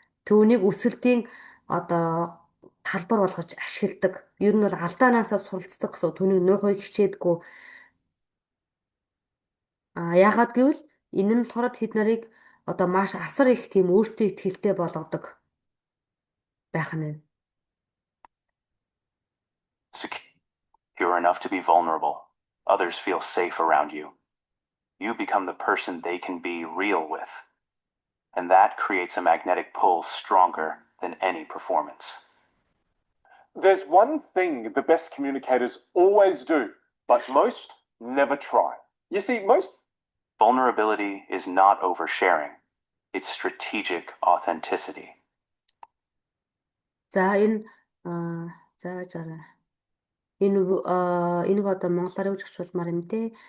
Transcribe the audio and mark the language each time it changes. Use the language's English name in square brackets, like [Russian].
[Mongolian] Түүнийг өсөлтийн одоо талбар болгож ашигладаг. Ер нь бол алдаанаасаа суралцдаг гэсэн. Түүнийг нуухыг хичээдэггүй. Яагаад гэвэл энэ нь болохоор тэд нарыг одоо маш асар их тийм өөртөө ихтэй болгодог байх нь. [English] Secure enough to be vulnerable. Others feel safe around you. You become the person they can be real with. And that creates a magnetic pull stronger than any performance. There's one thing the best communicators always do, but most never try. You see, most Vulnerability is not oversharing. It's strategic authenticity. [Mongolian] За энэ зааж арай. Энийг одоо монголоор юу гэж хэлмаар юм те.